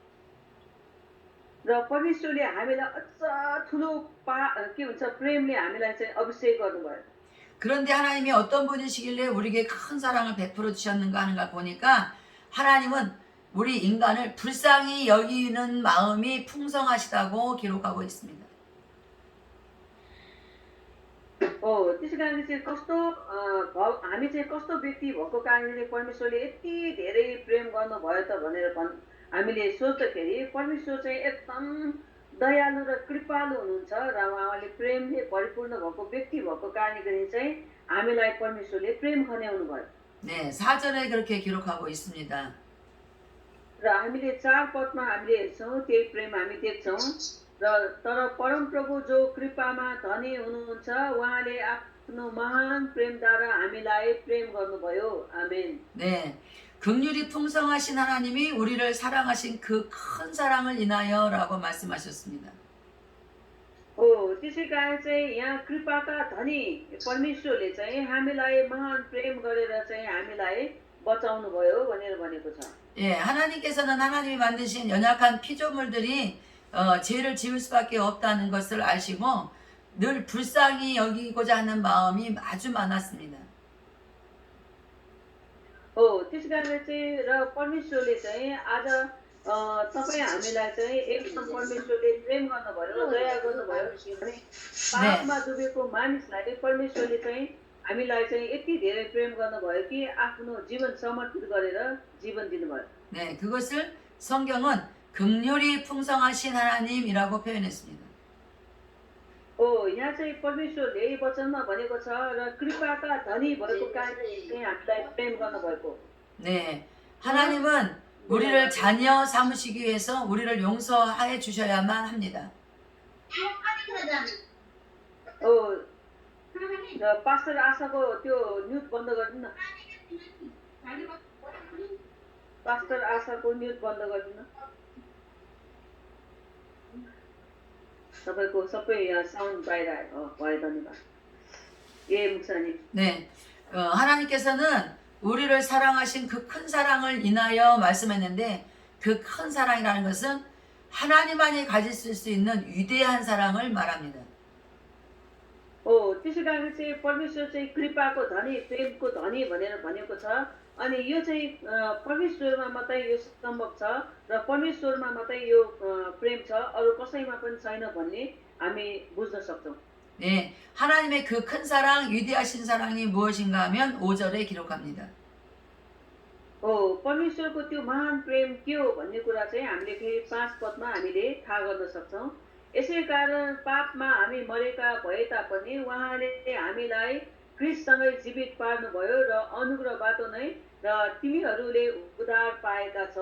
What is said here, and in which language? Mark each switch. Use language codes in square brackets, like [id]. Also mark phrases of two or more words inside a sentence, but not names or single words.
[ne] र परमेश्वरले हामीलाई अझ ठुलो के भन्छ प्रेमले हामीलाई चाहिँ अभिषेक गर्नुभयो। [ko] 그런데 하나님이 어떤 분이시길래 우리에게 큰 사랑을 베풀어 주셨는가 하는 걸 보니까 하나님은 우리 인간을 불쌍히 여기는 마음이 풍성하시다고 기록하고 있습니다. [ne] त्यसै कारणले चाहिँ कस्तो हामी चाहिँ कस्तो व्यक्ति भएको कारणले परमेश्वरले यति धेरै प्रेम गर्नुभयो त भनेर हामीले सोच्दाखेरि परमेश्वर चाहिँ एकदम दयालु र कृपालु हुनुहुन्छ र उहाँले प्रेमले परिपूर्ण भएको व्यक्ति भएको कारणले चाहिँ हामीलाई परमेश्वरले प्रेम खन्याउनु भयो। [ko] 네, 4절에 그렇게 기록하고 있습니다. [ne] र हामीले 4 पदमा हामीले हेर्छौँ त्यही प्रेम हामी देख्छौँ। र तर परमप्रभु जो कृपामा धनी हुनुहुन्छ उहाँले आफ्नो महान प्रेमद्वारा हामीलाई प्रेम गर्नुभयो। आमेन। [ko] 네, 긍휼이 풍성하신 하나님이 우리를 사랑하신 그 큰 사랑을 인하여라고 말씀하셨습니다. [ne] त्यसै कारण चाहिँ यहाँ कृपाका धनी परमेश्वरले चाहिँ हामीलाई महान प्रेम गरेर चाहिँ हामीलाई बचाउनु भयो भनेर भनेको छ। [ko] 예, 하나님께서는 하나님이 만드신 연약한 피조물들이 죄를 지을 수밖에 없다는 것을 아시고 늘 불쌍히 여기고자 하는 마음이 아주 많았습니다. [ne] त्यस कारणले चाहिँ र परमेश्वरले चाहिँ आज तपाईँ हामीलाई चाहिँ एकदम परमेश्वरले प्रेम गर्नुभयो दया गर्नुभयो भने पापमा डुबेको मानिसलाई परमेश्वरले चाहिँ हामीलाई चाहिँ यति धेरै प्रेम गर्नुभयो कि आफ्नो जीवन समर्पित गरेर जीवन दिनुभयो। [ko] 네, 그것을 성경은 긍휼이 풍성하신 하나님이라고 표현했습니다. [ne] यहाँ चाहिँ परमेश्वरले वचनमा भनेको छ र कृपाका धनी भएको कारणले चाहिँ हामीलाई प्रेम गर्नुभएको। [ko] 네, 하나님은 우리를 자녀 삼으시기 위해서 우리를 용서해 주셔야만 합니다. [ne] पास्टर आशाको त्यो म्युट बन्द गरिदिनु न। पास्टर आशाको म्युट बन्द गरिदिनु। तपाईँको सबै साउन्ड बाहिर आयो। भयो धन्यवाद। मुक्सानी। [ko] 네, 하나님께서는 우리를 사랑하신 그 큰 사랑을 인하여 말씀했는데 그 큰 사랑이라는 것은 하나님만이 가지실 수 있는 위대한 사랑을 말합니다. [ne] त्यसै कारण चाहिँ परमेश्वर चाहिँ कृपाको धनी प्रेमको धनी भनेर भनेको छ। अनि यो चाहिँ परमेश्वरमा मात्रै यो सम्भव छ र परमेश्वरमा मात्रै यो प्रेम छ अरू कसैमा पनि छैन भन्ने हामी बुझ्न सक्छौँ। [ko] 네, 하나님의 그 큰 사랑, 위대하신 사랑이 무엇인가 하면 5절에 기록합니다. [ne] परमेश्वरको त्यो महान प्रेम के हो भन्ने कुरा चाहिँ हामीले फेरि 5 पदमा हामीले थाहा गर्न सक्छौँ। यसै कारण पापमा हामी मरेका भए तापनि उहाँले हामीलाई ख्रीष्टसँगै जीवित पार्नुभयो र अनुग्रहबाट नै र तिमीहरूले उद्धार पाएका छौ।